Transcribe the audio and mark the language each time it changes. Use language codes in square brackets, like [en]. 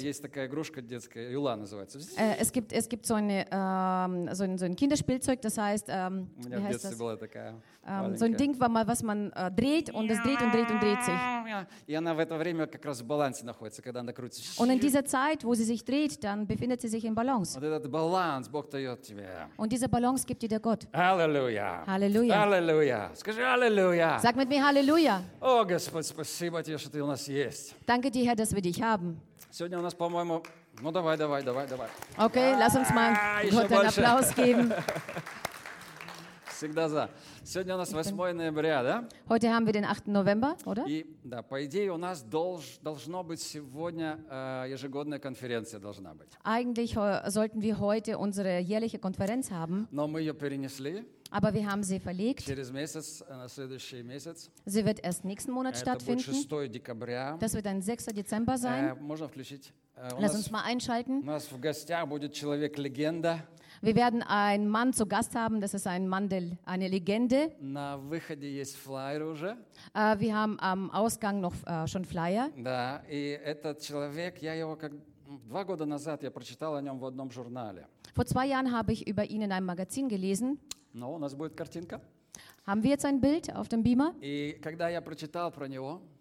[de] Es gibt so ein Kinderspielzeug, das heißt, wie heißt das? So ein Ding, was man dreht und es dreht und dreht und dreht sich. [ru] И она в это время как раз в балансе находится. находится, когда она крутится. [de] Und in dieser Zeit, wo sie sich dreht, dann befindet sie sich in Balance. Und [ru] этот баланс Бог дает тебе. [de] Und dieser Balance gibt dir der Gott. Halleluja. Halleluja. Halleluja. [ru] Скажи Halleluja. [de] Sag mit mir Halleluja. [ru] О, Господь, спасибо тебе, что ты у нас есть. [de] Danke dir, Herr, dass wir dich haben. [ru] Сегодня у нас, по-моему, ну давай, давай, давай, давай. [de] Okay, lass uns mal Gott einen Applaus geben. [ru] Всегда за. Сегодня у нас 8 ноября, да? [de] Heute haben wir den 8. November, oder? [ru] И, да, по идее, у нас должно быть сегодня ежегодная конференция должна быть. [de] Eigentlich sollten wir heute unsere jährliche Konferenz haben. [ru] Но мы ее перенесли. [de] Aber wir haben sie verlegt. [ru] Через месяц, на следующий месяц. [de] Sie wird erst nächsten Monat [ru] Это [de] stattfinden. [ru] Будет 6 декабря. [de] Das wird ein 6. Dezember sein. [ru] Можно включить? [de] Lass uns mal einschalten. [ru] У нас в гостях будет человек-легенда. [de] Wir werden einen Mann zu Gast haben, das ist ein Mann, eine Legende. [ru] На выходе есть флайер уже. [de] Wir haben am Ausgang noch schon Flyer. [ru] Да, и этот человек, я его как 2 года назад я прочитал о нем в одном журнале. [de] Vor 2 Jahren habe ich über ihn in einem Magazin gelesen. [ru] Но у нас будет картинка. [de] Haben wir jetzt ein Bild auf dem Beamer? [ru] И когда я прочитал про него,